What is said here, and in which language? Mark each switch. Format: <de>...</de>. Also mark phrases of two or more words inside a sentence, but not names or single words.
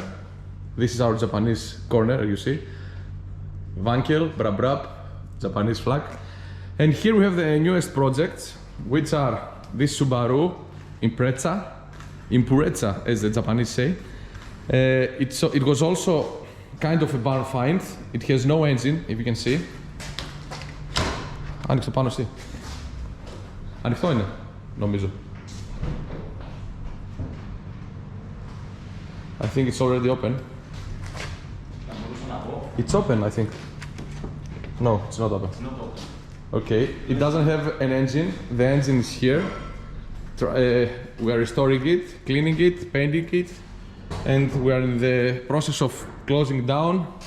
<en>This is our Japanese corner, you see. Vankel, Brab Brab, Japanese flag. And here we have the newest projects, which are this Subaru Impreza, as the Japanese say. It was also kind of a barn find. It has no engine, if you can see.</en> <el>Άνοιξε πάνω εσύ. Ανοιχτό είναι, νομίζω.</el> <en>I think it's already open. It's open, I think. No, it's not open. It's not open. Okay, it doesn't have an engine. The engine is here. We are restoring it, cleaning it, painting it, and we are in the process of closing down.</en>